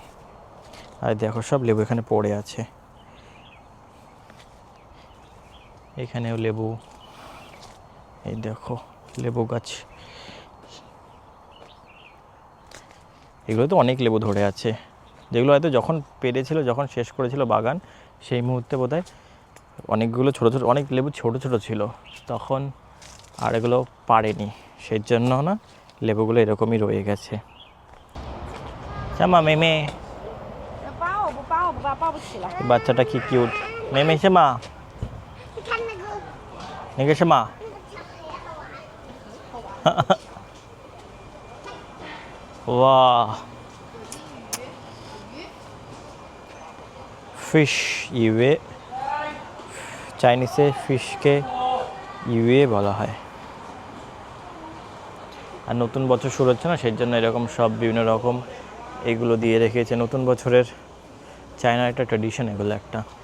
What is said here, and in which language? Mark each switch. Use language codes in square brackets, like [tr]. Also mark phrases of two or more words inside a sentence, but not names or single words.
[bn] আর দেখো সব লেবু এখানে পড়ে আছে, এখানেও লেবু, এই দেখো লেবু গাছ, এগুলো তো অনেক লেবু ধরে আছে, যেগুলো হয়তো যখন পেরেছিল, যখন শেষ করেছিল বাগান, সেই মুহূর্তে বোধহয় অনেকগুলো ছোটো ছোটো, অনেক লেবু ছোটো ছোটো ছিল তখন, আর এগুলো পারেনি, সেই জন্য না লেবুগুলো এরকমই রয়ে গেছে। শ্যামা মেমে, [zh] 要抱我不抱我不抱抱不起来。 [bn] বাচ্চাটা কি কিউট, মেমে শ্যামা, [zh] 你看那个那个什么 [bn] वाह फिश ইউয়ে, চাইনিজে ফিশকে ইউয়ে বলা হয়। আর নতুন বছর শুরু হচ্ছে না, সেই জন্য এরকম সব বিভিন্ন রকম এগুলো দিয়ে রেখেছে, নতুন বছরের চায়নার একটা ট্র্যাডিশন এগুলো একটা।